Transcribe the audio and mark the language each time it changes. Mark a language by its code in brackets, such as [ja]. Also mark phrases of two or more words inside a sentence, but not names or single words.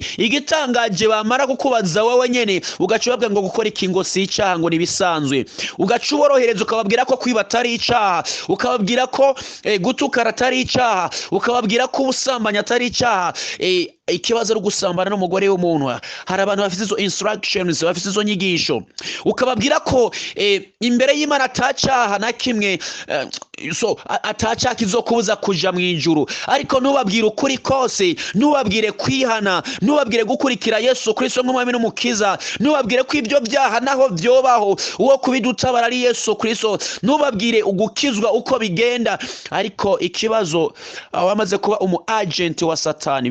[rn] Igitangaje bamara kukubaza wowe nyene ugacubabwa ngo gukora ikingo si icaha ngo nibisanzwe, ugacuborohereza ukababwira ko kwiba atari icaha, ukababwira ko gutukara atari icaha, ukababwira ko ubusambanya atari icaha. Ikibazo ari gusambana n'umugore w'umuntu. Hari abantu bafite izo instructions, bafite izo nyigisho, ukababwira ko imbere y'Imana atacaha na kimwe, atacaha kizokubuza kuja mwijuru. Ariko ntubabwire ukuri kose, ntubabwire kwihana, ntubabwire gukurikira Yesu Kristo nk'umwami n'umukiza, ntubabwire ko ibyo byaha naho vyobaho uwo kubidutabara ari Yesu Kristo, ntubabwire ugukizwa uko bigenda. Ariko ikibazo abamaze kuba umu agent wa Satani.